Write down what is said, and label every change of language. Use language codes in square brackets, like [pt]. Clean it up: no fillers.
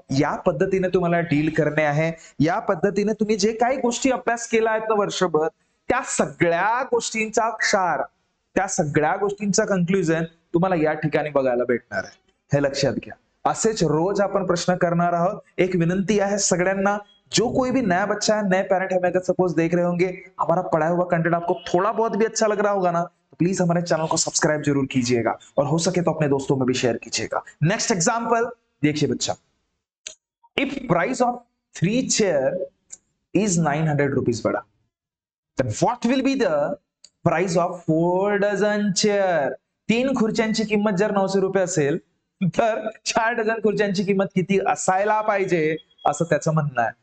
[mr] या पद्धतीने तुम्हाला डील करणे आहे. या पद्धतीने तुम्ही जे काही गोष्टी अभ्यास केला आहेत ना वर्षभर, त्या सगळ्या गोष्टींचा क्षार, त्या सगळ्या गोष्टींचा कंक्लुजन तुम्हाला या ठिकाणी बघायला भेटणार आहे. हे लक्षात घ्या. असेच रोज आपण प्रश्न करणार आहोत. एक विनंती है सगळ्यांना, [hi] जो कोई भी नया बच्चा है, नए पेरेंट है, अगर सपोज देख रहे होंगे, हमारा पढ़ाया हुआ कंटेंट आपको थोड़ा बहुत भी अच्छा लग रहा होगा ना, तो प्लीज हमारे चैनल को सब्सक्राइब जरूर कीजिएगा और हो सके तो अपने दोस्तों में भी शेयर कीजिएगा. नेक्स्ट एग्जाम्पल देखिए बच्चा, [en] If price of 3 chair is 900 rupees बड़ा, then what will be the price of 4 dozen chair? [mr] 3 खुर्च्यांची किंमत जर 900 रुपये असेल, तर 4 डझन खुर्च्यांची किंमत किती असायला पाहिजे, असं त्याचं म्हणणं आहे.